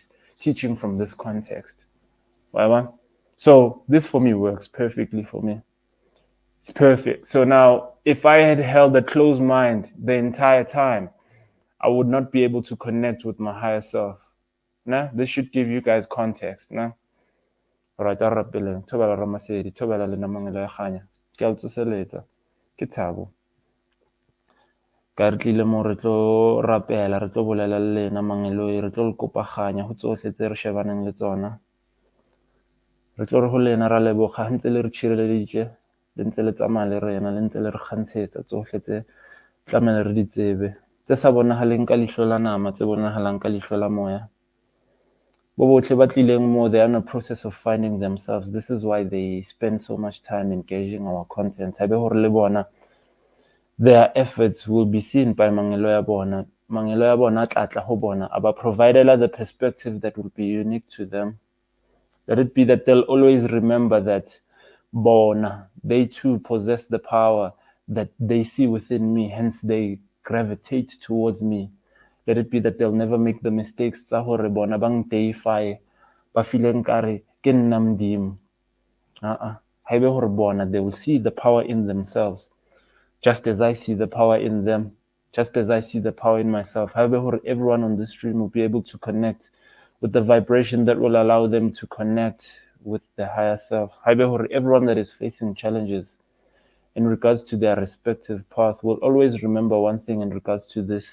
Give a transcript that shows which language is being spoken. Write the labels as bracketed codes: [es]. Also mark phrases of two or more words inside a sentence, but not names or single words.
[en] Teaching from this context. So this for me works perfectly for me. It's perfect. So now, if I had held a closed mind the entire time, I would not be able to connect with my higher self. Nah? This should give you guys context. Nah? Alright, [nso] a rapeleng. Thobela Ramasedi, thobela le namangela ya kganya. Ke a o tsoseletsa. Ke Thabo. Ka re tlile mo re tlo rapela, re tlo bolela le lena mangeloi, re tlo le kopaganya go tsotlhe tse re shebaneng le tsona. Re tlo re go lena ra leboga ntse le re tshireleditse, le ntse le tsamaya le rena, le ntse le re kgantshetsa tsotlhe tse tlamele re di tsebe, tse sa bonagaleng ka leihlo la nama, tse bonagalang ka leihlo la moya. Bo botlhe ba tlileng mo, [en] they are in a process of finding themselves. This is why they spend so much time engaging our content. [nso] Ha be gore le bona, [en] their efforts will be seen by [nso] mangelo ya bona. [st] Mangelo ya bona a tlatla ho bona, aba providela [en] the perspective that will be unique to them. Let it be that they'll always remember that bona, they too possess the power that they see within me, hence they gravitate towards me. Let it be that they'll never make the mistakes [st] tsa hore bona bang [en] deify [st] ba feeling kare ke nna Modimo. Haebe hore bona, [en] they will see the power in themselves, just as I see the power in them, just as I see the power in myself. However, everyone on this stream will be able to connect with the vibration that will allow them to connect with the higher self. However, everyone that is facing challenges in regards to their respective path will always remember one thing in regards to this.